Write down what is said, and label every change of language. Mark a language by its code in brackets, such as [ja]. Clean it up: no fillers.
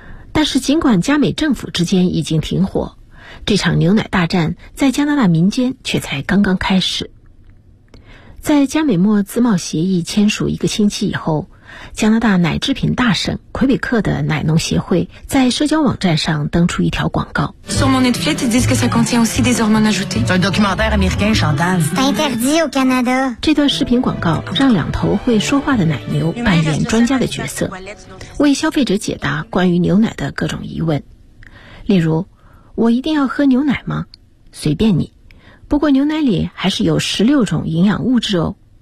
[zh] 但是尽管加美政府之间已经停火，这场牛奶大战在加拿大民间却才刚刚开始。在加美墨自贸协议签署一个星期以后，加拿大奶制品大省魁北克的奶农协会在社交网站上登出一条广告。 [fr] Sur mon étiquette, ils disent que ça contient aussi des hormones ajoutées. Un documentaire américain chantant. C'est interdit au Canada. [zh] 这段视频广告让两头会说话的奶牛扮演专家的角色，为消费者解答关于牛奶的各种疑问，例如我一定要喝牛奶吗？随便你，不过牛奶里还是有16种营养物质哦。